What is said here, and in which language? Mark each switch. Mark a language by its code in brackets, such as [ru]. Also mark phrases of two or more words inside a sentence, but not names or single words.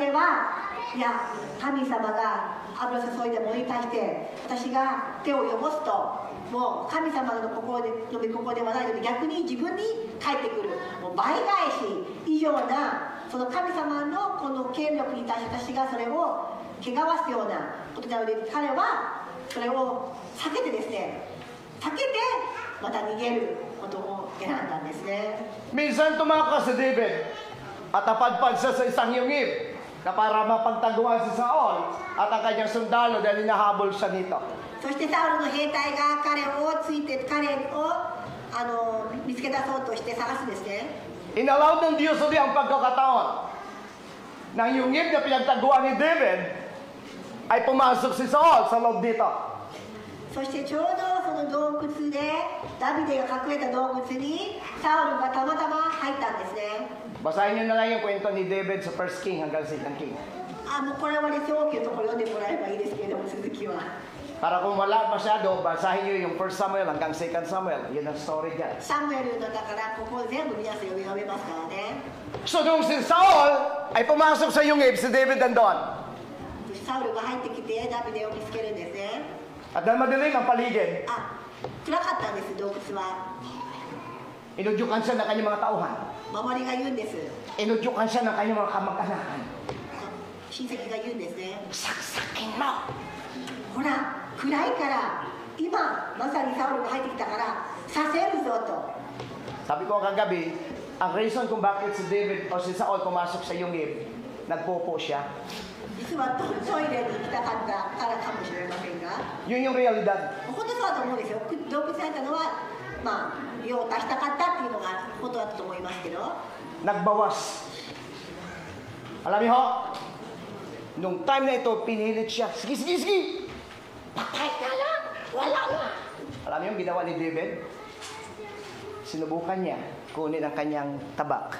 [ja] デはいや神様が油注いだものに対して私が手を汚すともう神様の心での御心ではないので逆に自分に返ってくる、もう倍返し以上なその神様のこの権力に対して私がそれを汚すようなことなので、彼はそれを避けてですね、避けてまた逃げることを選んだんですね。 [tl] Minsan tumakas si David at napadpad siya sa isang yungib na para mapagtaguan si Saul at ang kanyang sundalo dahil hinahabol siya nito. [ja] そしてサウルの兵隊が彼をついて彼を見つけ出そうとして探すんですね。 [tl] Inallow ng Diyos ulit ang pagkakataon ng yungib na pinagtaguan ni David ay pumasok si Saul sa loob dito. [ja] そしてちょうどその洞窟でダビデが隠れた洞窟にサウルがたまたま入ったんですね。 [tl] Basahin niyo na lang yung kwento ni David sa 1 King hanggang 2 King. [ja] もうこれはね、早期のところ読んでもらえばいいですけれども、続きは。 [tl] Para kung wala masyado, basahin niyo yung 1 Samuel hanggang 2 Samuel. Yun ang story dyan. [ja] サムエルのだからここ全部皆さん読めますからね。 [tl] So nung si Saul ay pumasok sa yungib, si David nandun. [ja] そしてサウルが入ってきてダビデを見つけるんですね。 [tl] At dahil madilim ang paligid, [ja] 暗かったんです、洞窟は。 [tl] inudyukan siya ng kanyang mga tauhan. [ja] 周りが言うんです。 [tl] Inudyukan siya ng kanyang mga kamag-anakan. [ja] 親戚が言うんですね。 [tl] Saksakin mo! [ja] ほら、暗いから今まさにサウルが入ってきたからさせるぞと。 [tl] Sabi ko kagabi, ang reason kung bakit si David o si Saul pumasok sa yungib, nagpopo siya. [ja] 実はトイレに行きたかったからかもしれませんが、 [tl] Yun yung realidad. [ja] 本当そうだと思うんですよ。洞窟に入ったのは用を足したかったっていうのが本当だったと思いますけど、 [tl] Nagbawas. Alam niyo ho, nung time na ito, pinilit siya, sige, sige, sige! Patay ka lang! Wala na! Alam niyo yung ginawa ni David? Sinubukan niya, kunin ang kanyang tabak.